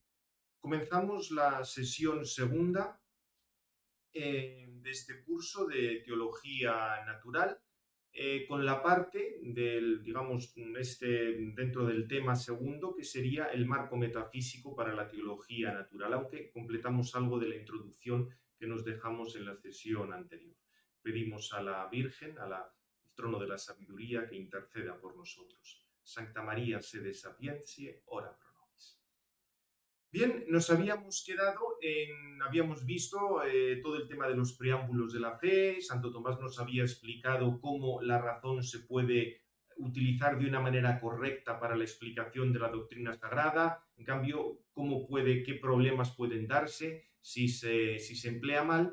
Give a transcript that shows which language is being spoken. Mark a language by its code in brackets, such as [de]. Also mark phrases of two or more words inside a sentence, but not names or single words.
[es] Comenzamos la sesión segunda de este curso de Teología Natural con la parte del, digamos, dentro del tema segundo, que sería el marco metafísico para la teología natural, aunque completamos algo de la introducción que nos dejamos en la sesión anterior. Pedimos a la Virgen, al trono de la sabiduría, que interceda por nosotros. [la] Santa María, sede sapientiae, ora pro nobis. [es] Bien, nos habíamos quedado habíamos visto todo el tema de los preámbulos de la fe. Santo Tomás nos había explicado cómo la razón se puede utilizar de una manera correcta para la explicación de la doctrina sagrada. En cambio, qué problemas pueden darse si se emplea mal.